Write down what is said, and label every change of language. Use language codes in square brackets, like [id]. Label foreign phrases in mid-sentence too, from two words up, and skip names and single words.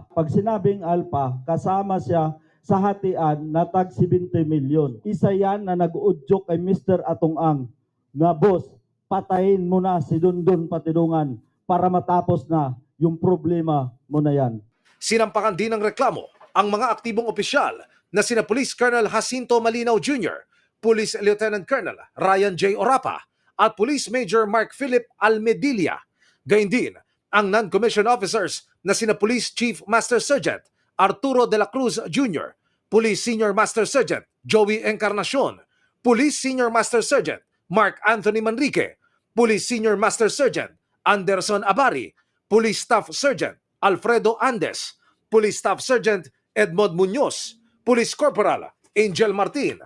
[tl] Pag sinabing ALPA, kasama siya sa hatian na tag 70 milyon. Isa yan na nag-udyok kay Mr. Atong-ang na, boss, patayin mo na si Dondon Patidongan para matapos na yung problema mo na yan. Sinampakan din ng reklamo ang mga aktibong opisyal na sina Police Colonel Jacinto Malinaw Jr., Police Lieutenant Colonel Ryan J. Orapa at Police Major Mark Philip Almedilla. Gayun din ang [en] non-commissioned officers [tl] na sina Police Chief Master Sergeant Arturo de la Cruz Jr., Police Senior Master Sergeant Joey Encarnacion, Police Senior Master Sergeant Mark Anthony Manrique, Police Senior Master Sergeant Anderson Abari, Police Staff Sergeant Alfredo Andes, Police Staff Sergeant Edmond Muñoz, Police Corporal Angel Martin.